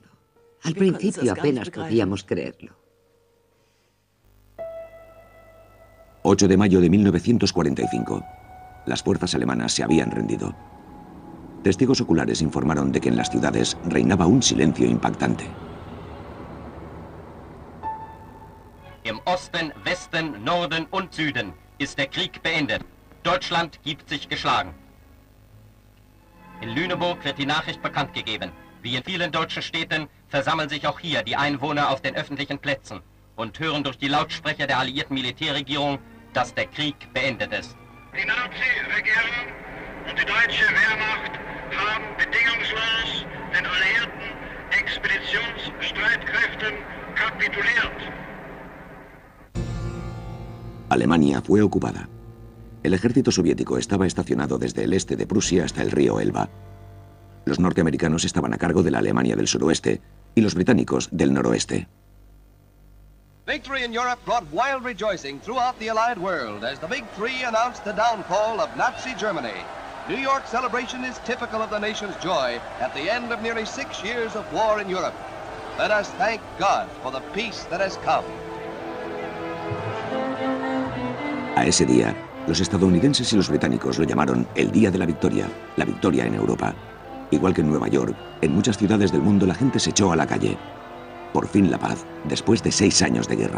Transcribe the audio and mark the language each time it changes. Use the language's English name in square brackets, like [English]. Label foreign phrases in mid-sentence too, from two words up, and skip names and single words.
[Spanish] Al principio apenas podíamos creerlo. 8 de mayo de 1945. Las fuerzas alemanas se habían rendido. Testigos oculares informaron de que en las ciudades reinaba un silencio impactante. [German] Im Osten, Westen, Norden und Süden ist der Krieg beendet. Deutschland gibt sich geschlagen. In Lüneburg wird die Nachricht bekannt gegeben. Wie in vielen deutschen Städten versammeln sich auch hier die Einwohner auf den öffentlichen Plätzen und hören durch die Lautsprecher der alliierten Militärregierung, dass der Krieg beendet ist. Die Nazi-Regierung und die deutsche Wehrmacht haben bedingungslos den alliierten Expeditionsstreitkräften kapituliert. [Spanish] Alemania fue ocupada. El ejército soviético estaba estacionado desde el este de Prusia hasta el río Elba. Los norteamericanos estaban a cargo de la Alemania del suroeste y los británicos del noroeste. [English] Victory in Europe brought wild rejoicing throughout the Allied world as the Big Three announced the downfall of Nazi Germany. New York's celebration is typical of the nation's joy at the end of nearly 6 years of war in Europe. Let us thank God for the peace that has come. [Spanish] A ese día, los estadounidenses y los británicos lo llamaron el Día de la victoria en Europa. Igual que en Nueva York, en muchas ciudades del mundo la gente se echó a la calle. Por fin la paz, después de 6 años de guerra.